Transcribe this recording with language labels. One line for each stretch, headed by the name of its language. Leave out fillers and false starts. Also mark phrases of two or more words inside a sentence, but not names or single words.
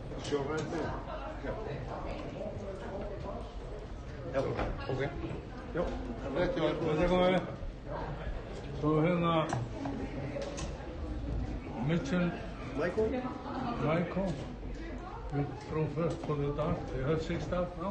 English: your right there.
Icelandic: Já, ok. Já. Rétt hjá Þetta komið við. Svo hérna Mitchell Michael.
English: We throw first for the dart. You have 6 darts now?